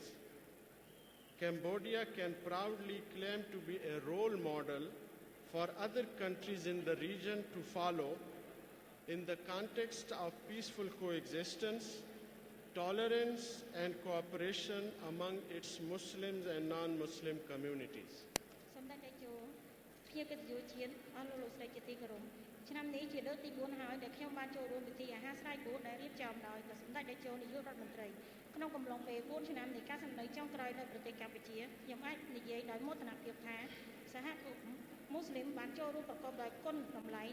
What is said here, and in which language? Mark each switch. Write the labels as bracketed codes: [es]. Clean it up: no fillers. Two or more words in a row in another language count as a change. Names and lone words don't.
[en] Cambodia can proudly claim to be a role model for other countries in the region to follow in the context of peaceful coexistence, tolerance and cooperation among its Muslims and non-Muslim communities. [km] សម្ដេចតេជោភ្ញៀវកិត្តិយសជាតិអស់លោកស្រីជាទីគោរពឆ្នាំនេះជាលើកទី4ហើយដែលខ្ញុំបានចូលរួមពិធីអាហារស្រ័យបួនដែលរៀបចំដោយសម្ដេចតេជោនាយករដ្ឋមន្ត្រីក្នុងកំឡុងពេល 4ឆ្នាំនៃការសម្ដែងចុងក្រោយនៅប្រទេសកម្ពុជាខ្ញុំអាចនិយាយដោយមោទនភាពថាសហគមន៍មូស្លីមបានចូលរួមប្រកបដោយគុណតម្លៃ